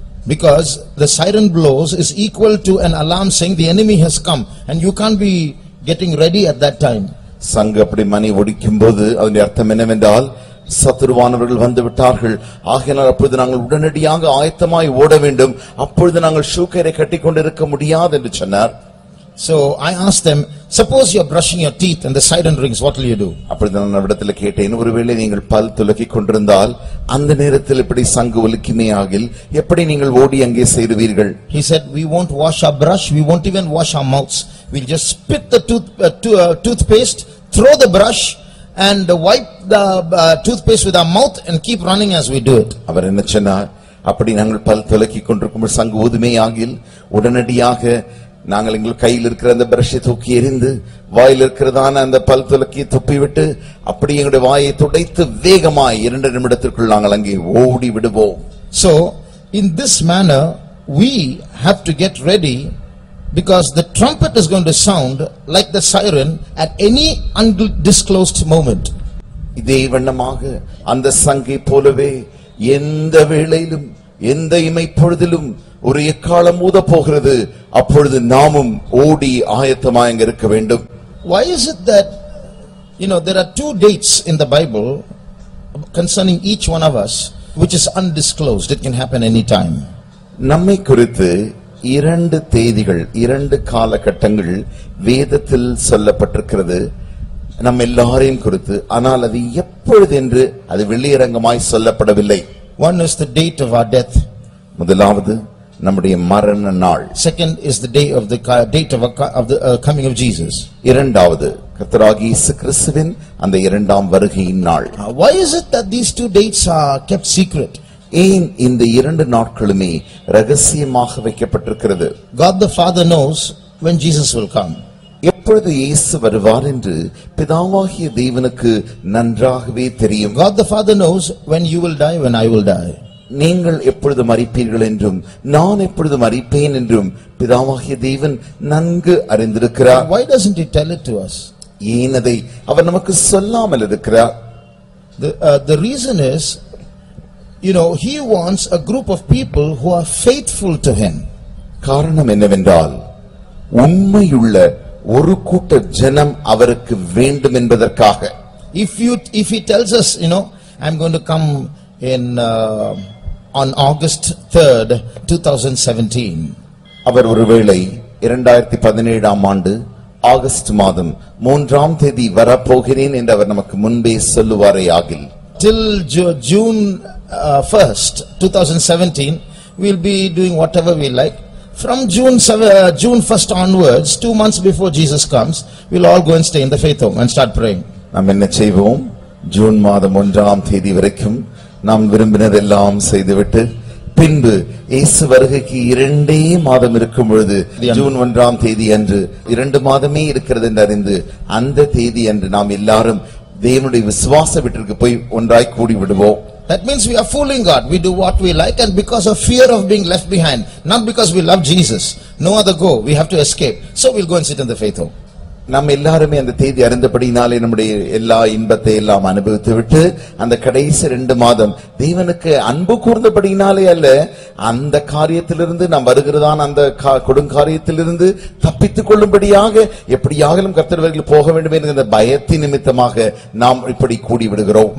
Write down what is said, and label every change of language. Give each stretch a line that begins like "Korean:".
English: Because the siren blows is equal to an alarm saying the enemy has come and you can't be getting ready at that time.
Tamil: சங்கு அப்படி மணி ஒடிக்கும்போது அதனுடைய அர்த்தம் என்னவென்றால், சத்துருவானவர்கள் வந்து விட்டார்கள், ஆகையால் அப்பொழுது நாங்கள் உடனடியாக ஆயத்தமாய் ஓட வேண்டும், அப்பொழுது நாங்கள் ஷூ கயிறை கட்டிக்கொண்டிருக்க முடியாது என்று சொன்னார்.
English: So I asked them, suppose you are brushing your teeth and the siren rings, what will you do?
Tamil: அப்பொழுது நான் அவரிடத்தில் கேட்டேன், ஒருவேளை நீங்கள் பல் துலக்கிக் கொண்டிருந்தால் அந்த நேரத்தில் இப்படி சங்கு ஒலிக்குமே ஆகில் எப்படி நீங்கள் ஓடி அங்கே சேருவீர்கள்?
English: He said, we won't wash our brush, we won't even wash our mouths, we'll just spit the toothpaste, throw the brush and wipe the toothpaste with our mouth and keep running as we do it.
Tamil: அவர் என்ன சொன்னார், அப்படி நாங்கள் பல் துலக்கிக் கொண்டிருக்கும் சங்கு ஊதுமே ஆகில் உடனடியாக நாங்கள் எங்கள் கையில் இருக்கிற அந்த பிரஷை தூக்கி எறிந்து வாயில் இருக்கிறதான அந்த பல் துலக்கி துப்பிவிட்டு அப்படி எங்களுடைய வாயை துடைத்து வேகமாய் 2 நிமிடத்திற்குள் நாங்கள் அங்கே ஓடி விடுவோம்.
English: So in this manner we have to get ready, because the trumpet is going to sound like the siren at any undisclosed moment.
Tamil: இதே வண்ணமாக அந்த சங்கை போலவே எந்த வேளையிலும் எந்த இமைப்பொழுதிலும் ஒரு எக்காலம் ஊத போகிறது, அப்பொழுது நாமும் ஓடி ஆயத்தமாய் அங்க இருக்க வேண்டும்.
English: Why is it that there are 2 dates in the Bible concerning each one of us which is undisclosed? It can happen any time.
Tamil: நம்மை குறித்து 2 தேதிகள் 2 காலகட்டங்கள் வேதத்தில் சொல்லப்பட்டிருக்கிறது நம்ம எல்லாரையும் குறித்து. ஆனால் அது எப்பொழுது என்று அது வெளியரங்கமாய் சொல்லப்படவில்லை.
English: One is the date of our death.
Tamil: முதலாவது நம்முடைய மரண நாள்.
English: Second is the day of the date of the coming of Jesus.
Tamil: இரண்டாவது கர்த்தராகிய இயேசு கிறிஸ்துவின் அந்த இரண்டாம் வருகையின் நாள்.
English: Why is it that these 2 dates are kept secret?
Tamil: ஏன் இந்த 2 நாட்களுமே ரகசியமாக வைக்கப்பட்டிருக்கிறது?
English: God the Father knows when Jesus will come.
Tamil: எப்பொழுது இயேசு வருவார் என்று பிதாவாகிய தேவனுக்கு நன்றாகவே தெரியும்.
English: God the Father knows when you will die, when I will die.
Tamil: நீங்கள் எப்பொழுது மரிப்பீர்கள் என்றும் நான் எப்பொழுது மரிப்பேன் என்றும் பிதாவாகிய தேவன் நன்கு அறிந்திருக்கிறார்.
English: Why doesn't he tell it to us?
Tamil: ஏன் அதை அவர் நமக்கு சொல்லாமல் இருக்கிறார்?
English: The reason is, he wants a group of people who are faithful to him.
Tamil: காரணம் என்னவென்றால், உண்மையுள்ள ஒரு கூட்ட ஜனம் அவருக்கு வேண்டும் என்பதற்காக.
English: If he tells us, I'm going to come in on August 3rd, 2017.
Tamil: அவர் ஒருவேளை 2017 ஆண்டு ஆகஸ்ட் மாதம் 3ஆம் தேதி வரப்போகிறேன் என்று அவர் நமக்கு முன்பே சொல்லுவாரே ஆகில்,
English: till June 1st, 2017, we'll be doing whatever we like. From June 1st onwards, 2 months before Jesus comes, we'll all go and stay in the faith home and start praying.
Tamil: நாம் என்ன செய்வோம்? ஜூன் மாதம் 1ஆம் தேதி வரைக்கும் நாம் விரும்பினதெல்லாம் செய்துவிட்டு பின்பு இயேசு வருகைக்கு 2 மாதம் இருக்கும் பொழுது ஜூன் 1ஆம் தேதி அன்று 2 மாதமே இருக்கிறது என்று அறிந்து அந்த தேதி அன்று நாம் எல்லாரும் தேவனுடைய விசுவாச வீட்டிற்கு போய் ஒன்றாய் கூடி விடுவோம்.
English: That means we are fooling God. We do what we like, and because of fear of being left behind, not because we love Jesus. No other go. We have to escape. So we'll go and sit in the faith home.
Tamil: நம்ம எல்லாருமே அந்த தேதி அறிந்தபடினாலே நம்முடைய எல்லா இன்பத்தை எல்லாம் அனுபவித்து விட்டு அந்த கடைசி 2 மாதம் தேவனுக்கு அன்பு கூர்ந்தபடினாலே அல்ல, அந்த காரியத்திலிருந்து நாம் வருகிறதான அந்த கொடுங்காரியத்திலிருந்து தப்பித்துக் கொள்ளும்படியாக எப்படியாகலும் கர்த்தர்கள் போக வேண்டும் என்கிற பயத்தின் நிமித்தமாக நாம் இப்படி கூடி விடுகிறோம்.